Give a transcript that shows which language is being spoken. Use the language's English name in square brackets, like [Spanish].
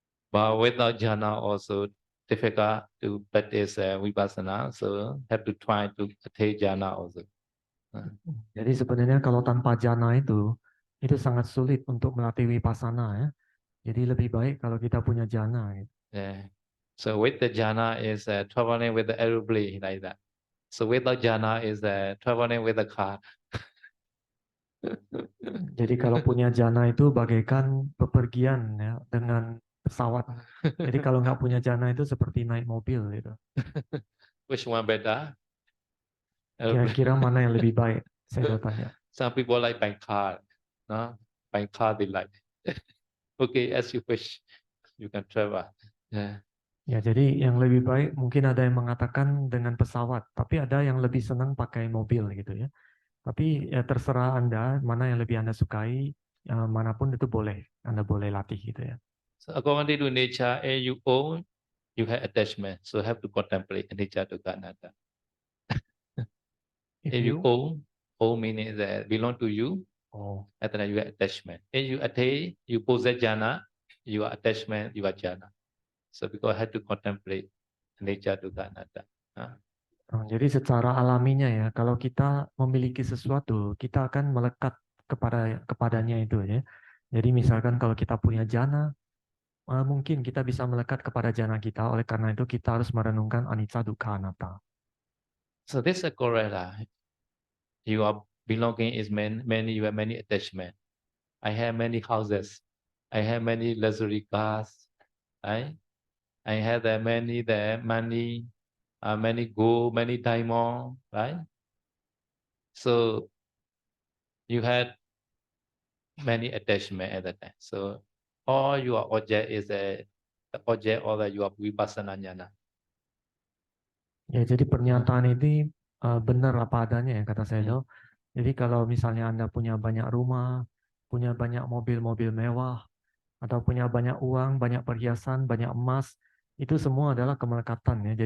[English] But without jhana also difficult to practice vipassana, so have to try to attain jhana also. [Indonesian] Jadi sebenarnya kalau tanpa jana itu sangat sulit untuk melatih vipassana ya. Jadi lebih baik kalau kita punya jana. Gitu. [English] Yeah. So with the jhana is traveling with the aeroplane like that. So without jhana is traveling with the car. [Indonesian] Jadi kalau punya jana itu bagaikan bepergian ya dengan pesawat. Jadi kalau nggak punya jana itu seperti naik mobil gitu. [English] Which one better? [Indonesian] Kira-kira mana yang lebih baik? Saya tanya. [English] Some people like by car. No? By car they like. Okay, as you wish, you can travel. Yeah. [Indonesian] Ya, jadi yang lebih baik mungkin ada yang mengatakan dengan pesawat, tapi ada yang lebih senang pakai mobil gitu ya. Tapi ya terserah Anda mana yang lebih Anda sukai, manapun itu boleh, Anda boleh latih gitu ya. [English] So according to nature, you own, you have attachment. So have to contemplate anicca dukkha anatta. If you own meaning that belong to you, at that you have attachment. If you attain, you possess jhana, you are attachment, you are jhana. So because have to contemplate anicca dukkha anatta. [Indonesian] Jadi secara alaminya ya, kalau kita memiliki sesuatu, kita akan melekat kepadanya itu ya. Jadi misalkan kalau kita punya jana, mungkin kita bisa melekat kepada jana kita. Oleh karena itu kita harus merenungkan anicca dukkha anatta. [English] So this is correct. You are belonging is many. You have many attachment. I have many houses. I have many luxury cars. Right? I have many money. Many gold, many diamond, right? So you had many attachment at that time. So all your object is the object of your vipassana jnana. [Indonesian] Ya, jadi pernyataan ini benar apa adanya ya kata Sayadaw. Jadi kalau misalnya Anda punya banyak rumah, punya banyak mobil-mobil mewah, atau punya banyak uang, banyak perhiasan, banyak emas, itu semua adalah kemelekatan ya.